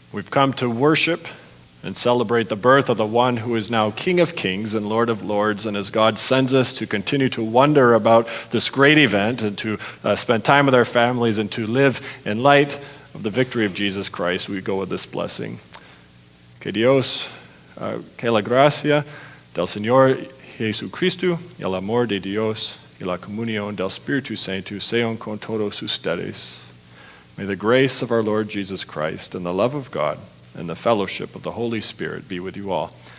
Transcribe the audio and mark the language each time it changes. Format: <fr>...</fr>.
<en>come to worship and celebrate the birth of the one who is now King of Kings and Lord of Lords. And as God sends us to continue to wonder about this great event and to spend time with our families and to live in light of the victory of Jesus Christ, we go with this blessing.</en> <es>Que Dios, que la gracia del Señor Jesucristo y el amor de Dios y la comunión del Espíritu Santo sean con todos ustedes.</es> <en>May the grace of our Lord Jesus Christ and the love of God and the fellowship of the Holy Spirit be with you all.</en>